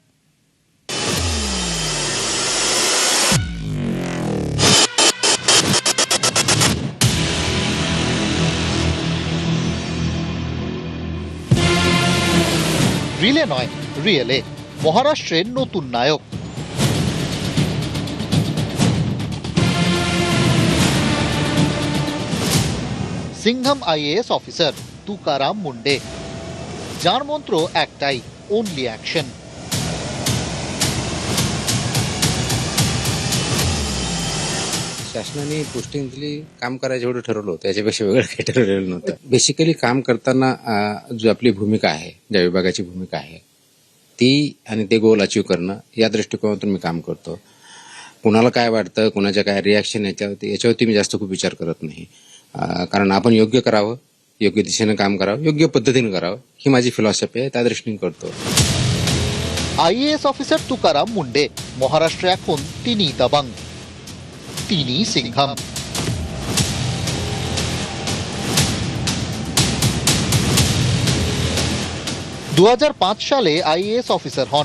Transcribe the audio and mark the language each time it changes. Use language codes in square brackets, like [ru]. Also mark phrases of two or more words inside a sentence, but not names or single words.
[bn] রিলে নয়, রিয়েলে মহারাষ্ট্রের নতুন নায়ক। সিংঘম [en] IAS officer [bn] তুকারাম মুন্ডে, যার মন্ত্র একটাই, [en] only action. [mr] शासनाने पोस्टिंग दिली, काम करायचं एवढं ठरवलं होतं, याच्यापेक्षा वेगळं काही ठरवलेलं नव्हतं। बेसिकली काम करताना जो आपली भूमिका आहे, ज्या विभागाची भूमिका आहे ती आणि ते [en] goal achieve [mr] करणं, या दृष्टिकोनातून मी काम करतो। कोणाला काय वाटतं, कोणाच्या काय रिॲक्शन याच्यावरती मी जास्त खूप विचार करत नाही, कारण आपण योग्य करावं, योग्य दिशेने काम करावं, योग्य पद्धतीने करावं, ही माझी फिलॉसॉफी आहे, त्या दृष्टीने करतो। [en] IAS officer [bn] তুকারাম মুন্ডে মহারাষ্ট্রে এখন তিনি দাবাং, তিনি সিংঘম। 2005 সালে [en] IAS officer [bn] হন।